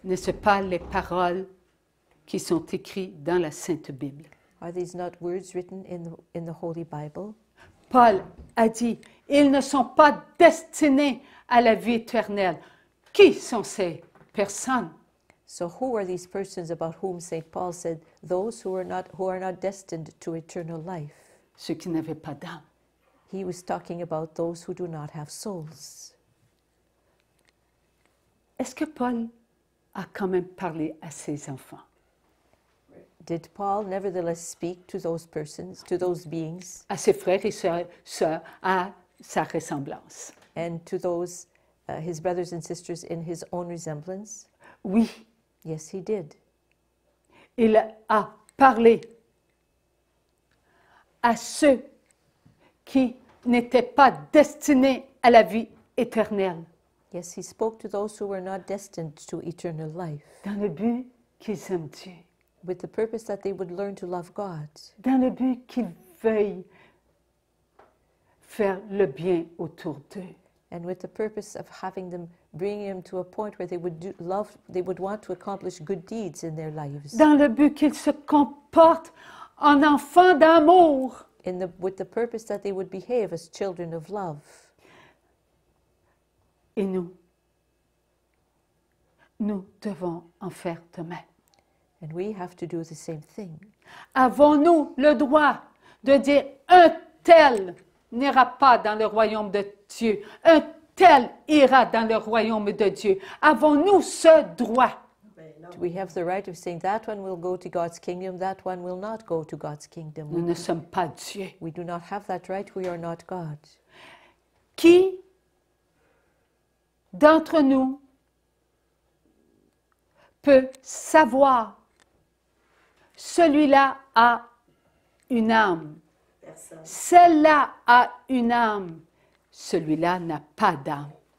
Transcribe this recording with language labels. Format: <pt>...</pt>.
<fr>N'est-ce pas les paroles qui sont écrites dans la Sainte Bible?</fr> <en>Are these not words written in the Holy Bible?</en> <fr>Paul a dit, ils ne sont pas destinés à la vie éternelle. Qui sont ces personnes?</fr> <en>So who are these persons about whom St. Paul said, those who are not destined to eternal life?</en> <fr>Ceux qui n'avaient pas d'âme.</fr> <en>He was talking about those who do not have souls.</en> <fr>Est-ce que Paul a quand même parlé à ses enfants?</fr> <en>Did Paul nevertheless speak to those persons, to those beings,</en> <fr>À ses frères et sœurs à sa ressemblance?</fr> <en>and to those, his brothers and sisters in his own resemblance?</en> <fr>Oui,</fr> <en>Yes, he did.</en> <fr>il a parlé à ceux qui n'étaient pas destinés à la vie éternelle,</fr> <en>Yes, he spoke to those who were not destined to eternal life,</en> <fr>dans le but qu'ils aiment Dieu,</fr> <en>with the purpose that they would learn to love God,</en> <fr>dans le but qu'ils veuillent faire le bien autour d'eux.</fr> <en>and with the purpose of bringing them to a point where they would want to accomplish good deeds in their lives,</en> <fr>Dans le but qu'ils se comportent en enfants d'amour.</fr> <en>with the purpose that they would behave as children of love.</en> <fr>Et nous devons en faire de même.</fr> <en>And we have to do the same thing.</en> <fr>Avons-nous le droit de dire un tel n'ira pas dans le royaume de Dieu, un tel ira dans le royaume de Dieu? Avons-nous ce droit? Ben non.</fr> <en>We have the right of saying that one will go to God's kingdom, that one will not go to God's kingdom.</en> <fr>Nous ne sommes pas Dieu.</fr> <en>We do not have that right. We are not God.</en> <fr>Qui d'entre nous peut savoir celui-là a une âme, celle-là a une âme, celui-là n'a pas d'âme?</fr>